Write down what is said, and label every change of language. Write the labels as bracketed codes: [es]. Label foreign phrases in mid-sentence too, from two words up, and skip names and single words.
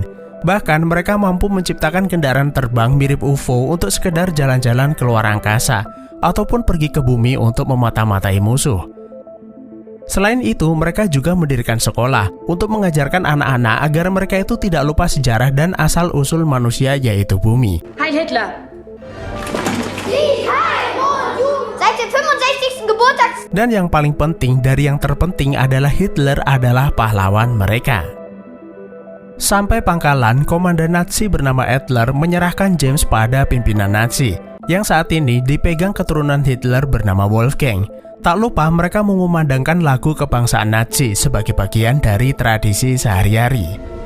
[id] Bahkan mereka mampu menciptakan kendaraan terbang mirip UFO untuk sekedar jalan-jalan keluar angkasa ataupun pergi ke bumi untuk memata-matai musuh. Selain itu, mereka juga mendirikan sekolah untuk mengajarkan anak-anak agar mereka itu tidak lupa sejarah dan asal-usul manusia, yaitu bumi. [de] Heil Hitler! Seit dem 65. Geburtstags. [id] Dan yang paling penting dari yang terpenting adalah Hitler adalah pahlawan mereka. Sampai pangkalan, komandan Nazi bernama Adler menyerahkan James pada pimpinan Nazi, yang saat ini dipegang keturunan Hitler bernama Wolfgang. Tak lupa mereka mengumandangkan lagu kebangsaan Nazi sebagai bagian dari tradisi sehari-hari.